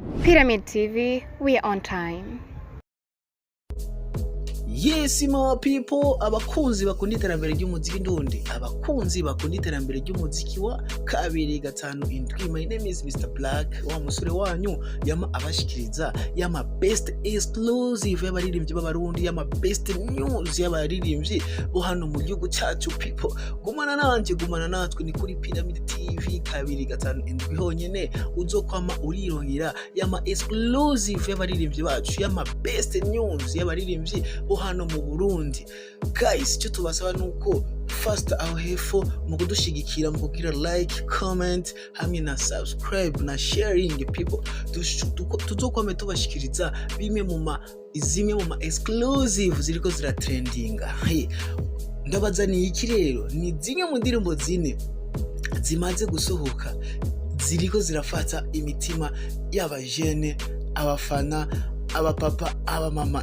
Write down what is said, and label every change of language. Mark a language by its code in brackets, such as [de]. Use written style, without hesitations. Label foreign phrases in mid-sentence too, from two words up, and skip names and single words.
[en] Pyramid TV, we are on time. Yes my people, [rn] abakunzi bakunda iterambere ry'umuziki ndundi, abakunzi bakunda iterambere ry'umuziki wa 2-5 [en] my name is Mr. Black, [rn] wa musore wanyu yama abashikiriza yama [en] best exclusive [rn] y'abaririmbyi b'abarundi, yama [en] best news [rn] y'abaririmbyi bo hano mu gihugu cyacu people. Gumana nanje, gumana natwe, ni kuri Pyramid TV 2-5 honyene uzokwama urirongera yama exclusive y'abaririmbyi bacu, yama [en] best news [rn] y'abaririmbyi bo hano mu Burundi. Guys, cyo tubasaba nuko first aho hepfo mu kudushigikira, mu kugira [en] like, comment [rn] hamwe na subscribe na [en] sharing people. [rn] Tuzokwame tubashikiriza bimwe mu exclusive ziriko zira trendinga. Ndabaza ni iki rero? Ni zimwe mu ndirimbo zine zimaze gusohoka ziriko zirafata imitima y'abajene, abafana, abapapa, abamama.